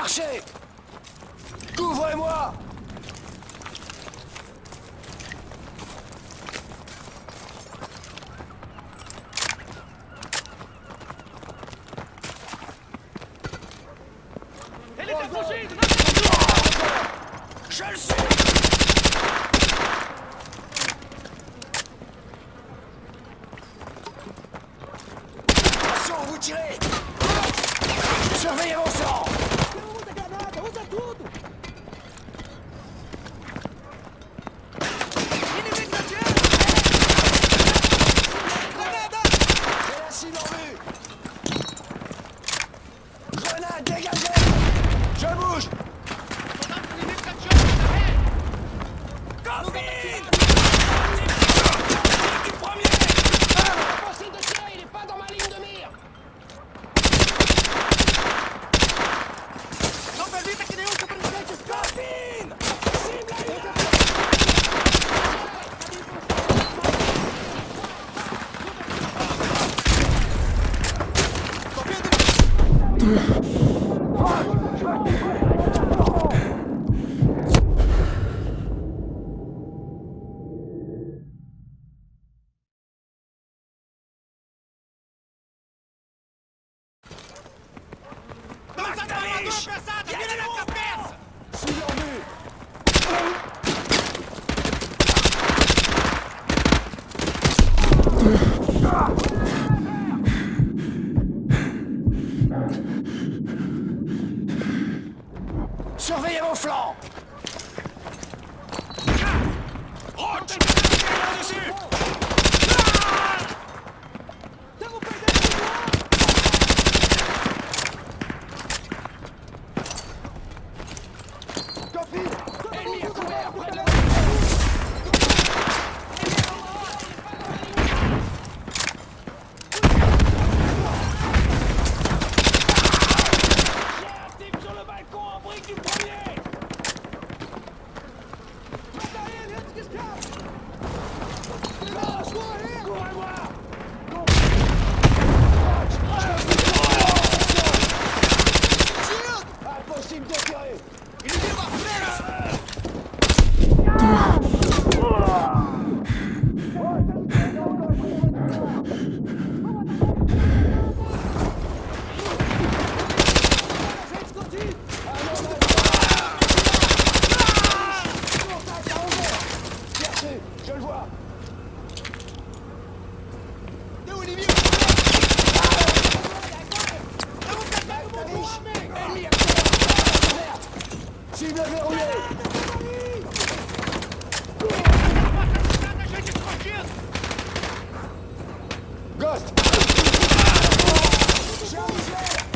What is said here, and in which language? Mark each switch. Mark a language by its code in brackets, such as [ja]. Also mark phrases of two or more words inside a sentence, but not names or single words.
[fr] tirez! Couvrez-moi! Je le suis! Attention, vous tirez! Surveillez mon flanc! [pt] Usa granada, usa tudo! Inimigo na direita! Granada! [fr] J'ai la cible en vue! Grenade dégagée! Je bouge! [pt] Soldado inimigo tá tirando na rede! [fr] Coffin! Du premier! Impossible de tirer, il est pas dans ma ligne de mire. [pt] Não permita que nenhum sobrevivente escape! Lança a armadura pesada! Mira na cabeça! [fr] Cible en vue! Surveillez vos flancs! Roach! Dessus! [pt] Estamos perdendo o ar! [fr] Ennemi à couvert, près de la... J'ai un type sur le balcon en brique du premier. [pt] Mata ele antes que escape! Vamos correr! [fr] Couvrez-moi! Shield! Impossible de tirer! [pt] Inimigo à frente! Gente escondido! [fr] Cherchez! Je le vois! [pt] Tem um inimigo! Estamos perdendo o homem! [fr] Ennemi à couvert! Cible verrouillée! [pt] Mata gente escondido! [fr] Ghost! Chargez!